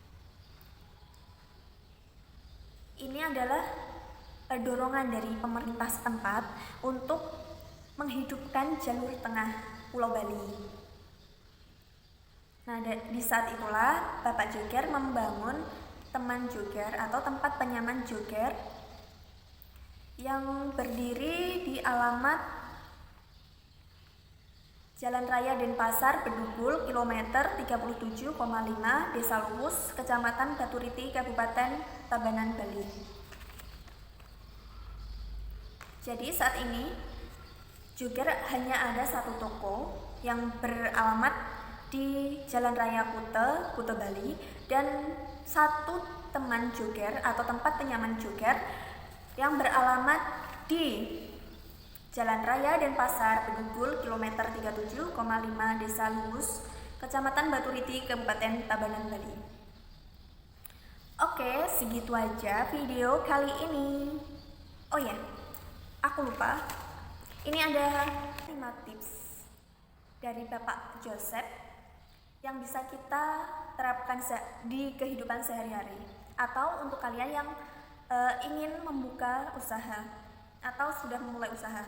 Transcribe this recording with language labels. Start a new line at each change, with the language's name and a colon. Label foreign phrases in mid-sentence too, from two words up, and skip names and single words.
Indonesian: Ini adalah dorongan dari pemerintah setempat untuk menghidupkan jalur tengah Pulau Bali. Nah, di saat itulah Bapak Joger membangun Teman Joger atau tempat penyaman Joger yang berdiri di alamat Jalan Raya Denpasar, Bedugul, kilometer 37,5, Desa Luwus, Kecamatan Baturiti, Kabupaten Tabanan, Bali. Jadi saat ini Joger hanya ada 1 toko yang beralamat di Jalan Raya Kute, Bali, dan 1 teman Joger atau tempat penyaman Joger yang beralamat di Jalan Raya Denpasar, Bedugul, kilometer 37,5, Desa Luwus, Kecamatan Baturiti, Kabupaten Tabanan, Bali. Oke, segitu aja video kali ini. Oh ya, aku lupa. Ini ada 5 tips dari Bapak Joseph yang bisa kita terapkan di kehidupan sehari-hari, atau untuk kalian yang ingin membuka usaha atau sudah memulai usaha.